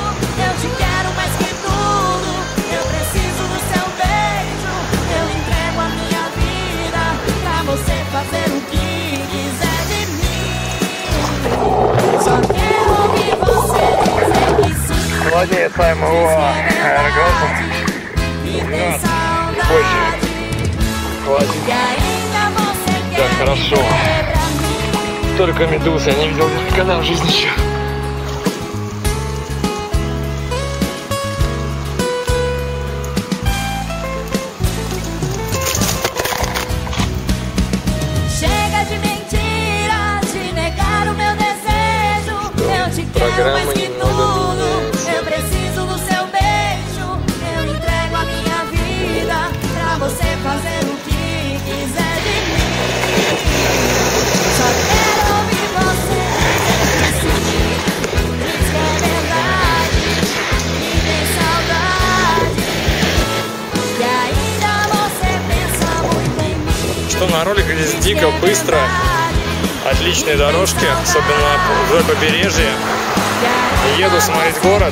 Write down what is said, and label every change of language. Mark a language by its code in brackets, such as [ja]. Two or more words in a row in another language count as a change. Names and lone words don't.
[pt] Eu te quero mais que tudo, eu preciso do seu beijo. Eu entrego a minha vida pra você fazer o que quiser. Só quero ouvir você dizer que sim. [ru] Молодец, Сайма, о, аэрографом. [pt] E tem saudade. [ru] Хватит. [pt] E ainda você [ru] Так, [pt] quer [ru] хорошо. [pt] viver pra mim. [ru] Только медузы, я не видел никогда в жизни еще. [pt] Chega de mentiras, de negar o meu desejo. Eu te quero mais que tudo, eu preciso do seu beijo. Eu entrego a minha vida pra você fazer o que quiser de mim. Só quero ouvir você dizer que sim, diz que é verdade e tem saudade. E ainda você pensa muito em mim. [ru] Что на роликах здесь дико, быстро. Отличные дорожки, особенно вдоль побережья. Еду смотреть город.